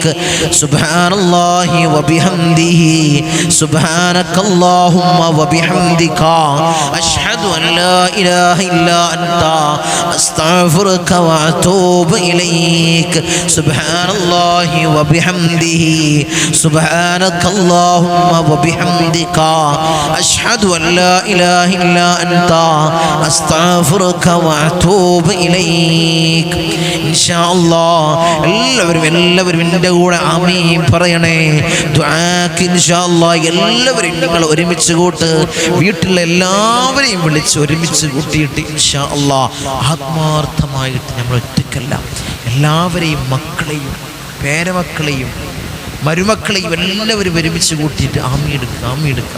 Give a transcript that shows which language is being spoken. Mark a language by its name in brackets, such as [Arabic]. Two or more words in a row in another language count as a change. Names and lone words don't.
[Arabic] سبحان الله وبحمده سبحانك اللهم وبحمدك أشهد أن لا إله إلا أنت أستغفرك وأتوب إليك. سبحان الله وبحمده سبحانك اللهم وبحمدك أشهد أن لا إله إلا أنت أستغفرك وأتوب إليك. إن شاء الله [Malayalam] എല്ലാവരും എൻ്റെ കൂടെ ആമീൻ പറയണേ. ദുആക്ക് [Arabic] إن شاء الله [Malayalam] എല്ലാവരും നിങ്ങൾ ഒരുമിച്ച് കൂട്ട്, വീട്ടിലെ എല്ലാവരെയും വിളിച്ച് ഒരുമിച്ച് കൂട്ടിയിട്ട് [Arabic] إن شاء الله [Malayalam] ആത്മാർത്ഥമായിട്ട് നമ്മൾ ഒറ്റയ്ക്കല്ല, എല്ലാവരെയും, മക്കളെയും പേരമക്കളെയും മരുമക്കളെയും എല്ലാവരും ഒരുമിച്ച് കൂട്ടിയിട്ട് ആമീടുക്ക്.